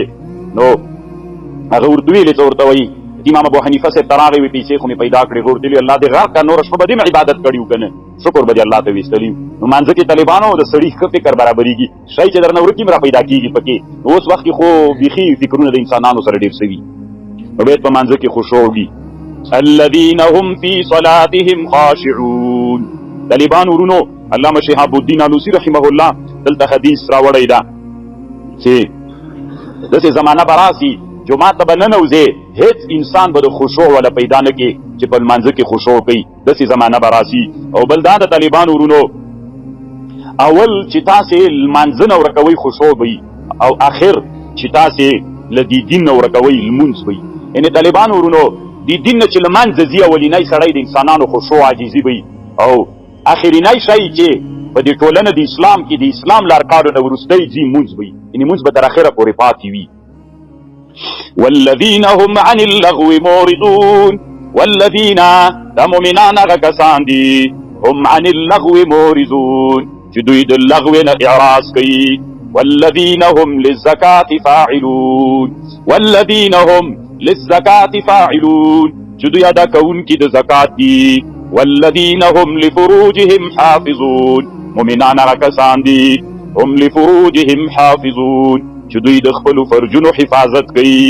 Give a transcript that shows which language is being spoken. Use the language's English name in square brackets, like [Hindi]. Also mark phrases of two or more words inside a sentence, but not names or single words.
[Pashto] نو هغه ورته ویلې څه ورته وایي امام ابو حنیفه صاحب ته راغی وي پیسې خو مې پیدا کړې. ورته ویلي الله دې غرق کړه، نوره شپه به دې عبادت کړي وو که نه، شکر به دې الله ته ویستلي. نو مانځه کې طالبانو د سړي ښه فکر برابرېږي، شی چې درنه ورکي هم را پیدا کېږي پکې. نو اوس وخت کې خو بیخي فکرونه د انسانانو سره ډېر سوي. نو باید په مانځه کې خشوع وي. [Arabic] الذين هم في صلاتهم خاشعون. [Pashto] طالبان ورونو علامه شهاب الدین آلوسی [Arabic] رحمه الله [Pashto] دلته حدیث راوړی ده چې داسې زمانه به راسي جومات ته به ننوځې هېڅ انسان به د خشوع ولا پیدا نه کړي چې په لمانځه کې خشوع کوي. داسې زمانه به راسي. او بل دا د طالبان ورونو اول چې تاسې لمانځه نه ورکوئ خشوع به وي، او آخر چې تاسې له دې دین نه ورکوئ لمونځ به وي. یعنې طالبان ورونو دې دین نه چې لمانځه ځي اولینی سړی د انسانانو خشوع عاجزي به وي، او آخرینی شی چې په دې ټولنه د اسلام کې د اسلام له ارکانو نه وروستی ځي مونځ به وي، یعنې مونځ به تر اخره پورې پاتې وي. [Arabic] والذین هم عن اللغو معرضون. [Pashto] والذین دا مؤمنان هغه کسان دي [Arabic] هم عن اللغو معرضون [Pashto] چې دوی د لغو نه اعراض کوي. [Arabic] والذین هم للزکاة فاعلون. والذین هم للزکاة فاعلون [Pashto] چې دوی ادا کوونکي د زکات دي. [Arabic] والذین هم لفروجهم حافظون. [Pashto] مؤمنان هغه کسان دي [Arabic] هم لفروجهم حافظون [Pashto] چې دوی د خپلو فرجونو حفاظت کوي.